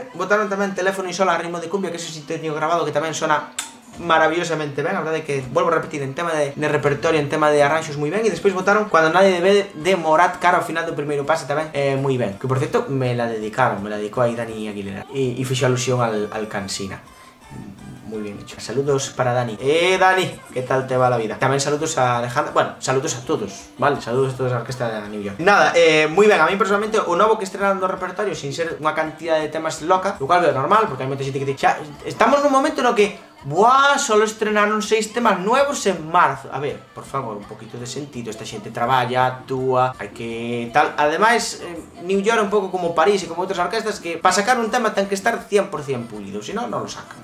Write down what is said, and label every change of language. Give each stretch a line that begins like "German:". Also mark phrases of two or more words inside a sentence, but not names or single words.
Galician: Botaron tamén Teléfono y Sola a ritmo de cumbia, que ese sí teño grabado, que tamén sona maravillosamente ben. A verdade é que, volvo a repetir, en tema de repertorio, en tema de arranxos moi ben. E despois botaron Cuando nadie debe de Morat, cara ao final do primeiro pase tamén moi ben. Que por certo, me la dedicou aí Dani Aguilera. E fixo alusión al Cansina.
Spanish: Muy bien hecho. Saludos para Dani. Dani, ¿qué tal te va la vida? También saludos a Alejandra. Bueno, saludos a todos, ¿vale?
Galician: Saludos a toda a orquesta de New York. Nada, muy ben. A mí personalmente o novo que estrenaron do repertorio, sin ser unha cantidad de temas loca,
Spanish: lo cual veo normal,
Galician: porque hai moita xente que dice, xa, estamos nun momento no que buah,
Spanish: solo estrenaron 6 temas nuevos en marzo. A ver, por favor, un poquito de sentido.
Galician: Esta xente traballa, actúa, hai que tal. Ademais, New York é un pouco como París e como outras orquestas, que para sacar un tema ten que estar 100% pulido, se non, non lo sacan.